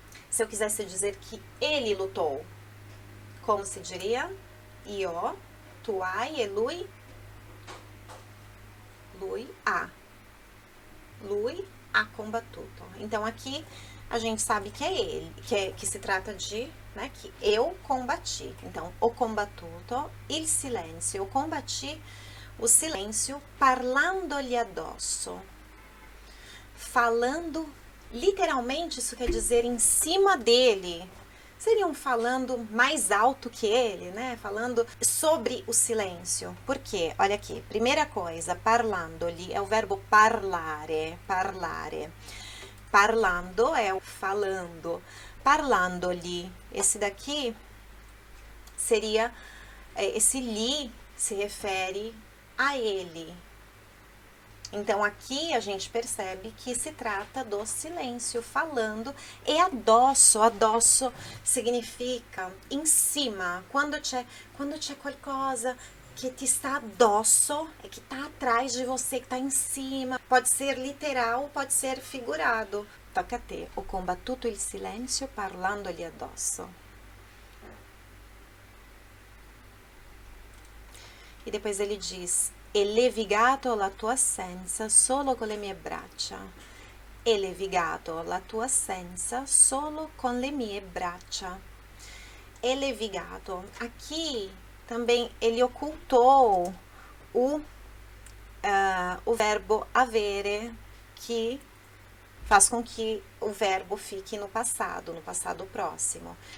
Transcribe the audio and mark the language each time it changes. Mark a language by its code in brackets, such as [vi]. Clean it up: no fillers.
[pt] Se eu quisesse dizer que ele lutou, como se diria? [it] Io, tu hai e lui Lui ha. Lui ha combattuto. [pt] Então, aqui a gente sabe que é ele, que se trata de, né, que eu combati. Então, [it] ho combattuto, il silenzio. [pt] Eu combati o silêncio [it] parlandogli addosso. [pt] Falando, literalmente, isso quer dizer em cima dele. Seriam falando mais alto que ele, né? Falando sobre o silêncio. Por quê? Olha aqui, primeira coisa, parlandoli é o verbo parlare, parlare. Parlando é o falando. Parlandoli, esse daqui seria, esse li se refere a ele. Então, aqui a gente percebe que se trata do silêncio, falando, e addosso. Addosso significa em cima. [it] Quando c'è qualcosa [pt] que te está addosso, é que está atrás de você, que está em cima. Pode ser literal, pode ser figurado. [it] Tocca a te. Ho combattuto il silenzio parlandogli addosso. [pt] E depois ele diz: [it] e levigato la tua assenza solo con le mie braccia. E levigato la tua assenza solo con le mie braccia. E levigato. [pt] Aqui também ele ocultou o verbo avere, que faz com que o verbo fique no passado próximo.